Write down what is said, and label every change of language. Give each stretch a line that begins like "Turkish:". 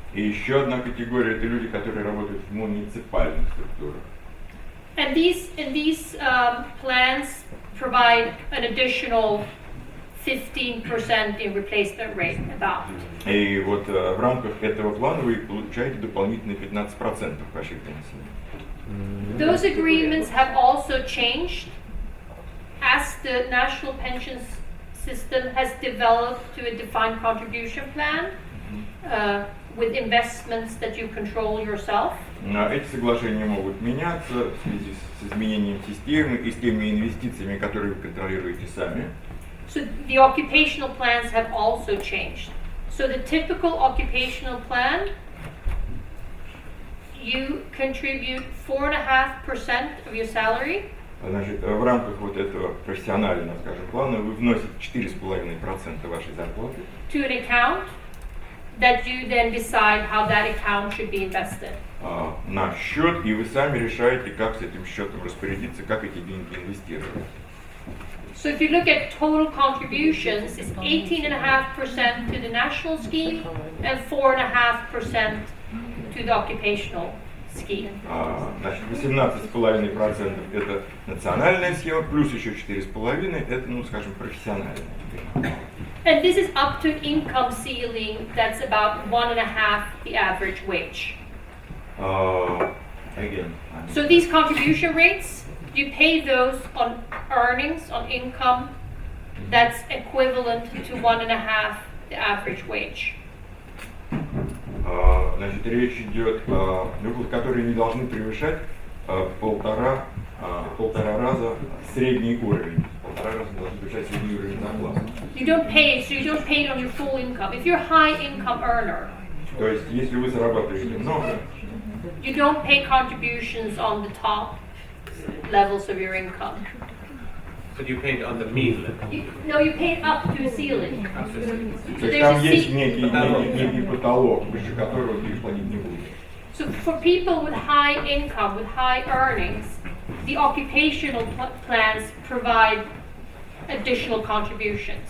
Russian: И еще одна категория — это люди, которые работают в муниципальных структурах.
English: And these plans provide an additional 15% in replacement rate, about.
Russian: И вот в рамках этого плана вы получаете дополнительные 15% вашей пенсии.
English: Those agreements have also changed as the national pension system has developed to a defined contribution plan with investments that you control yourself.
Russian: Эти соглашения могут меняться в связи с изменением системы и с теми инвестициями, которые вы контролируете сами.
English: So the occupational plans have also changed. So the typical occupational plan, you contribute 4.5% of your salary.
Russian: Значит, в рамках вот этого профессионального, скажем, плана вы вносите 4,5% вашей зарплаты
English: To an account that you then decide how that account should be invested.
Russian: На счет, и вы сами решаете, как с этим счетом распорядиться, как эти деньги инвестировать.
English: So if you look at total contributions, it's 18.5% to the national scheme and 4.5% to the occupational scheme.
Russian: Значит, 18,5% это национальная схема, плюс еще 4,5% это, ну, скажем, профессиональная.
English: And this is up to an income ceiling that's about 1.5 the average wage. Again. So these contribution rates, you pay those on earnings, on income that's equivalent to 1.5 the average wage.
Russian: Значит, речь идет о выплатах, которые не должны превышать полтора раза средний уровень. Полтора раза должны превышать средний уровень зарплаты.
English: You don't pay it on your full income. If you're a high income earner,
Russian: То есть, если вы зарабатываете много,
English: you don't pay contributions on the top levels of your income. But you paid on the mean level. You pay it up to the ceiling.
Russian: то есть там есть некий потолок, выше которого вы платить не будете.
English: So for people with high income, with high earnings, the occupational plans provide additional contributions.